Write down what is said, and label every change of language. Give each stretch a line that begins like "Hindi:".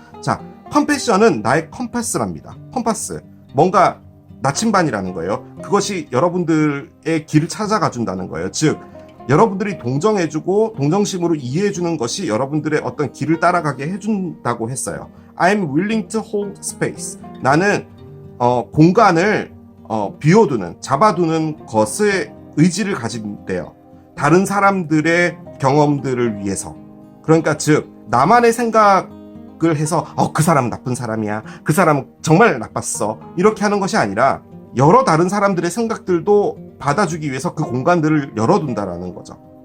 Korean: 자, 컴패션은 나의 컴파스랍니다. 컴파스. 뭔가 나침반이라는 거예요. 그것이 여러분들의 길을 찾아가 준다는 거예요. 즉 여러분들이 동정해주고 동정심으로 이해해주는 것이 여러분들의 어떤 길을 따라가게 해준다고 했어요.
English: I'm willing to hold space.
Korean: 나는 공간을 비워두는, 잡아두는 것에 의지를 가진대요. 다른 사람들의 경험들을 위해서. 그러니까 즉 나만의 생각을 해서 그 사람은 나쁜 사람이야, 그 사람은 정말 나빴어, 이렇게 하는 것이 아니라 여러 다른 사람들의 생각들도 받아주기 위해서 그 공간들을 열어둔다라는 거죠.